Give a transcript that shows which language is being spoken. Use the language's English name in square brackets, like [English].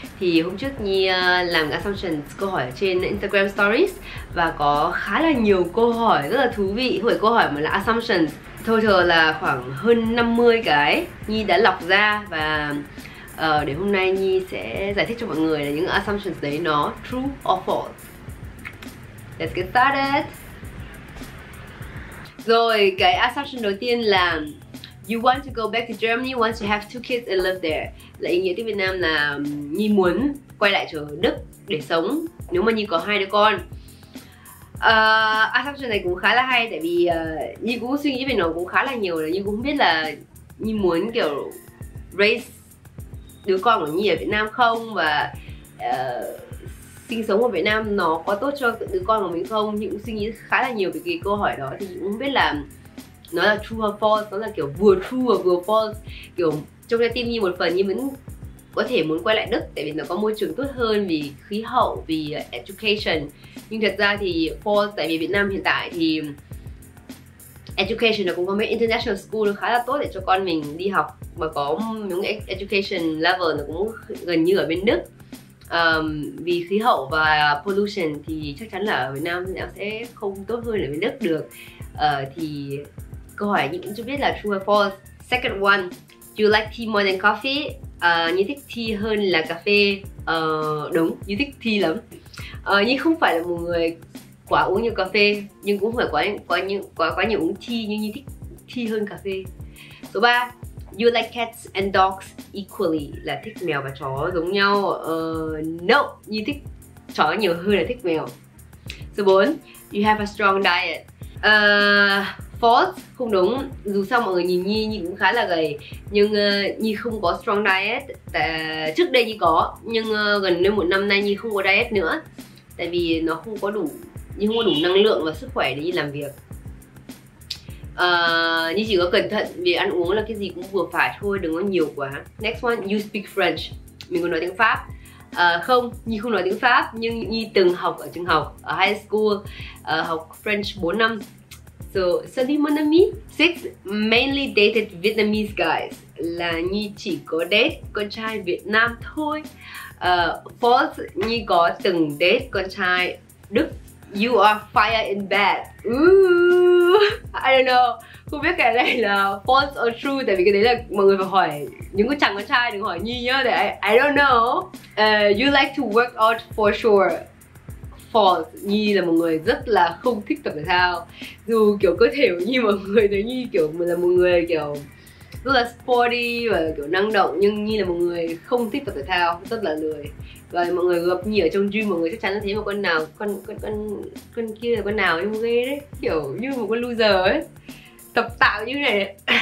[Vietnamese] Thì hôm trước Nhi làm assumptions câu hỏi trên Instagram Stories và có khá là nhiều câu hỏi rất là thú vị. Không phải câu hỏi mà là assumptions. Total là khoảng hơn 50 cái Nhi đã lọc ra. Và để hôm nay Nhi sẽ giải thích cho mọi người là những assumptions đấy nó [English] true or false. Let's get started. [Vietnamese] Rồi, cái assumption đầu tiên là [English] you want to go back to Germany once you have 2 kids and live there. [Vietnamese] Là ý nghĩa tiếng Việt Nam là Nhi muốn quay lại chỗ Đức để sống nếu mà Nhi có 2 đứa con. Assumption này cũng khá là hay, tại vì Nhi cũng suy nghĩ về nó cũng khá là nhiều. Là Nhi cũng không biết là Nhi muốn kiểu raise đứa con của Nhi ở Việt Nam không, và sinh sống ở Việt Nam nó có tốt cho đứa con của mình không. Nhi cũng suy nghĩ khá là nhiều về cái câu hỏi đó. Thì Nhi cũng không biết là nó là [English] true or false, [Vietnamese] nó là kiểu vừa true và vừa false. Kiểu trong trái tim Nhi một phần Nhi vẫn có thể muốn quay lại Đức, tại vì nó có môi trường tốt hơn, vì khí hậu, vì education. Nhưng thật ra thì false, tại vì Việt Nam hiện tại thì education nó cũng có mấy international school nó khá là tốt để cho con mình đi học, mà có những education level nó cũng gần như ở bên Đức. Vì khí hậu và pollution thì chắc chắn là ở Việt Nam nó sẽ không tốt hơn ở bên Đức được. Thì câu hỏi Nhi cũng chưa biết là [English] true or false. Second one, do you like tea more than coffee? [Vietnamese] Nhi thích tea hơn là cà phê. Đúng, Nhi thích tea lắm. Nhi không phải là một người quá uống nhiều cà phê, nhưng cũng không phải quá nhiều uống tea, nhưng Nhi thích tea hơn cà phê. Số 3, [English] you like cats and dogs equally, [Vietnamese] là thích mèo và chó giống nhau. No, Nhi thích chó nhiều hơn là thích mèo. [English] Số 4, you have a strong diet. [Vietnamese] False, không đúng. Dù sao mọi người nhìn Nhi cũng khá là gầy, nhưng Nhi không có strong diet. Trước đây Nhi có, nhưng gần đến 1 năm nay Nhi không có diet nữa, tại vì nó không có đủ năng lượng và sức khỏe để đi làm việc. Nhi chỉ có cẩn thận vì ăn uống là cái gì cũng vừa phải thôi, đừng có nhiều quá. [English] Next one, you speak French. [Vietnamese] Mình còn nói tiếng Pháp. Không, Nhi không nói tiếng Pháp, nhưng Nhi từng học ở trường học, ở high school, học French 4 năm. [French] So, salut mon ami. [English] 6, mainly dated Vietnamese guys. [Vietnamese] Là Nhi chỉ có date con trai Việt Nam thôi. False, Nhi có từng date con trai Đức. [English] You are fire in bed. I don't know. [Vietnamese] Không biết cái này là [English] false or true, [Vietnamese] tại vì cái đấy là mọi người phải hỏi những cái chàng con trai, đừng hỏi Nhi nhá, tại [English] I don't know. You like to work out for sure. [Vietnamese] False, Nhi là một người rất là không thích tập thể thao. Dù kiểu cơ thể của Nhi mọi người thấy Nhi kiểu là một người kiểu rất là sporty và kiểu năng động, nhưng Nhi là một người không thích tập thể thao, rất là lười. Và mọi người gặp Nhi ở trong gym, mọi người chắc chắn là thấy một con nào, con kia là con nào em ghê đấy, kiểu như một con loser ấy, tập tạo như này.